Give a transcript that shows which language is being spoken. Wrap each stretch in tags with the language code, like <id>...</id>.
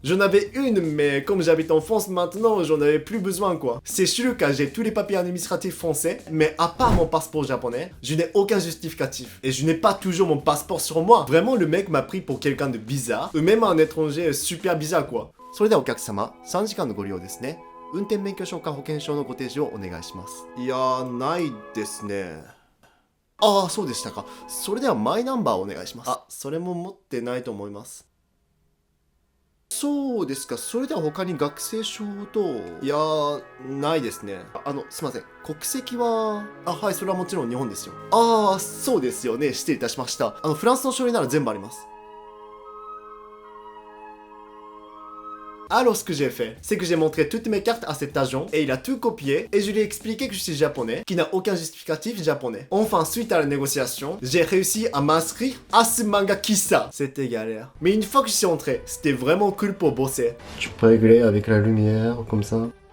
<fr>J'en avais une mais comme j'habite en France maintenant, j'en avais plus besoin quoi. C'est sûr car j'ai tous les papiers administratifs français, mais à part mon passeport japonais, je n'ai aucun justificatif. Et je n'ai pas toujours mon passeport sur moi. Vraiment le mec m'a pris pour quelqu'un de bizarre, ou même un étranger super bizarre quoi.</fr> <ja>それではお客様、3時間のご利用ですね。運転免許証か保険証のご提示をお願いします。いやー、ないですね。ああ、そうでしたか。それではマイナンバーお願いします。あ、それも持ってないと思います。そうですか。それでは他に学生証と、いやー、ないですね。すいません。国籍は、はい、それはもちろん日本ですよ。ああ、そうですよね。失礼いたしました。フランスの書類なら全部あります。</ja> <fr>Alors ce que j'ai fait, c'est que j'ai montré toutes mes cartes à cet agent et il a tout copié et je lui ai expliqué que je suis japonais, qui n'a aucun justificatif japonais. Enfin, suite à la négociation, j'ai réussi à m'inscrire à ce manga Kissa. C'était galère. Mais une fois que je suis entré, c'était vraiment cool pour bosser. Tu peux régler avec la lumière, comme ça.</fr>